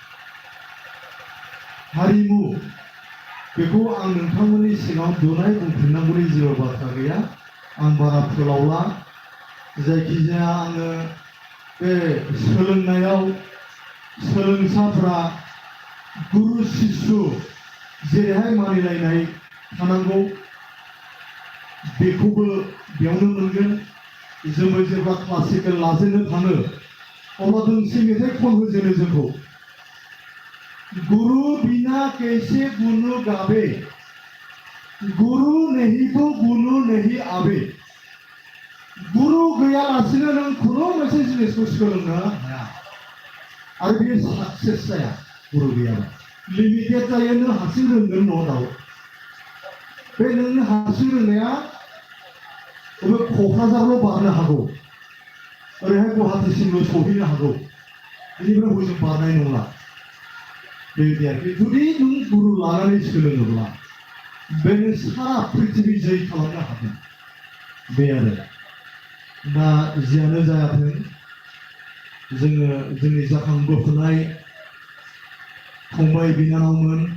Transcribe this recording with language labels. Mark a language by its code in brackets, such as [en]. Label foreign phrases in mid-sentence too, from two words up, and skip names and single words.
[brx] हारिमु बेखौ आं नोंथांमोननि सिगाङाव दुनाय बुंफिननांगौनि जेबो बाथ्रा गैया आं बारा फोलावला जायखिजाया आङो बे सोलोंनायाव सोलोंसाफोरा गुरु शिष्य जेरैहाय मानिलायनाय थानांगौ बेखौबो बेयावनो मोनगोन जोङो जेब्ला क्लासिकेल लाजेननो थाङो अब्ला दोंसे मेथाइ खन होजेनो जोंखौ [hi] गुरु बिना कैसे गुनु गावे गुरु नहीं तो गुनु नहीं आवे [brx] गुरु गैयालासिनो नों खुनु मोनसे जिनिसखौ सोलोंनो हाया आरो बेयो साक्सेस जाया गुरु गैयाबा लिमिटेड जायो नों हारसिं रोंगोन न' दाउ बे नोंनि हारसिं रोंनाया बबे क'क्राझारल' बारनो हागौ ओरैहाय गुवाहाटीसिमल' सहैनो हागौ बेनिफ्राय हजों बारनाय नंला बेबायदि आरोखि जुदि नों गुरु लानानै सोलोङोब्ला बे नों सारा पृथिबि जै खालामनो हागोन बे आरो दा जियानो जायाथों जोङो जोंनि जाखांबोफुनाय फंबाय बिनानावमोन